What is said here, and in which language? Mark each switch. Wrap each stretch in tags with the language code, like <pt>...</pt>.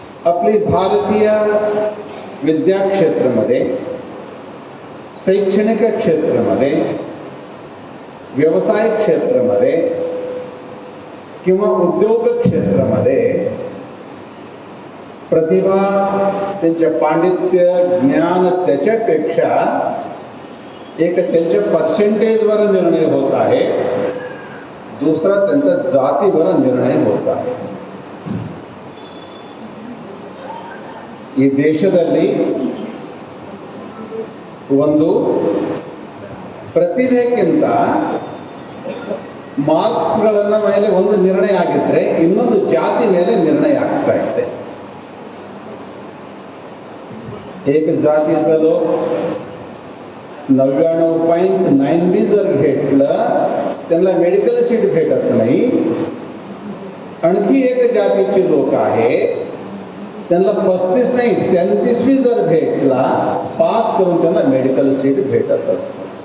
<mr>आपली भारतीय विद्या क्षेत्रामध्ये, शैक्षणिक क्षेत्रामध्ये, व्यवसाय क्षेत्रामध्ये किंवा उद्योग क्षेत्रामध्ये प्रतिभा, त्यांचे पांडित्य, ज्ञान त्याच्यापेक्षा एक त्यांच्या पर्सेंटेजवर निर्णय होत आहे, दुसरा त्यांच्या जातीवर निर्णय होत आहे.</mr> <kn>ಈ ದೇಶದಲ್ಲಿ ಒಂದು ಪ್ರತಿಭೆಗಿಂತ ಮಾರ್ಕ್ಸ್ಗಳನ್ನ ಮೇಲೆ ಒಂದು ನಿರ್ಣಯ ಆಗಿದ್ರೆ ಇನ್ನೊಂದು ಜಾತಿ ಮೇಲೆ निर्णय ಆಗ್ತಾ ಇದೆ.</kn> <mr>एक जातीचा लोक 99.9 जर घेतलं त्यांना मेडिकल सीट भेटत नाही. आणखी एक जातीचे लोक आहे त्यांना 35 नाही 33 जर भेटला पास करून त्यांना मेडिकल सीट भेटत असतो.</mr>